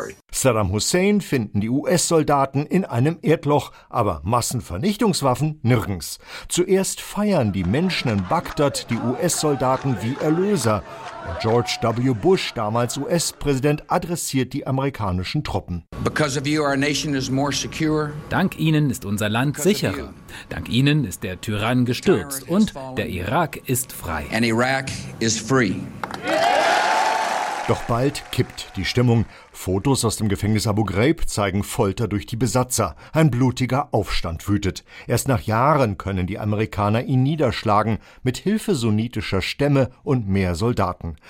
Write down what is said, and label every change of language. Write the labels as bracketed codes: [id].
[de] Saddam Hussein finden die US-Soldaten in einem Erdloch, aber Massenvernichtungswaffen nirgends. Zuerst feiern die Menschen in Bagdad die US-Soldaten wie Erlöser. Und George W. Bush, damals US-Präsident, adressiert die amerikanischen Truppen. [en] Because of you, our nation is more secure. [de] Dank Ihnen ist unser Land sicherer. Dank Ihnen ist der Tyrann gestürzt und der Irak ist frei. [en] And Iraq is free. [de] Doch bald kippt die Stimmung. Fotos aus dem Gefängnis Abu Ghraib zeigen Folter durch die Besatzer. Ein blutiger Aufstand wütet. Erst nach Jahren können die Amerikaner ihn niederschlagen, mit Hilfe sunnitischer Stämme und mehr Soldaten.